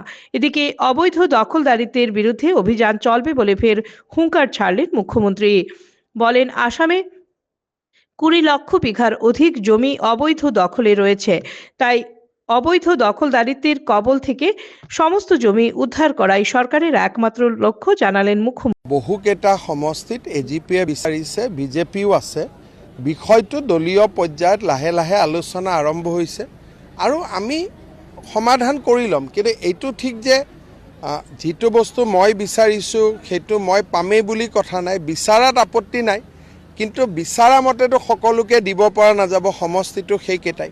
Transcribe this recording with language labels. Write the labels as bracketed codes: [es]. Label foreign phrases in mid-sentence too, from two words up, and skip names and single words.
[bn] এদিকে অবৈধ দখলদারিত্বের বিরুদ্ধে অভিযান চলবে বলে ফের হুঙ্কার ছাড়লেন মুখ্যমন্ত্রী। বলেন, আসামে 20 লক্ষ বিঘার অধিক জমি অবৈধ দখলে রয়েছে, তাই অবৈধ দখলদারিত্বের কবল থেকে সমস্ত জমি উদ্ধার করাই সরকারের একমাত্র লক্ষ্য জানালেন মুখ্যমন্ত্রী। [as] বহুকেইটা সমষ্টিত এজিপিয়ে বিচাৰিছে, বিজেপিও আছে। বিষয়টো দলীয় পৰ্যায়ত লাহে লাহে আলোচনা আৰম্ভ হৈছে আৰু আমি সমাধান কৰি ল'ম। কিন্তু এইটো ঠিক যে যিটো বস্তু মই বিচাৰিছোঁ সেইটো মই পামেই বুলি কথা নাই, বিচাৰাত আপত্তি নাই, কিন্তু বিচৰা মতেতো সকলোকে দিব পৰা নাযাব, সমষ্টিটো সেইকেইটাই।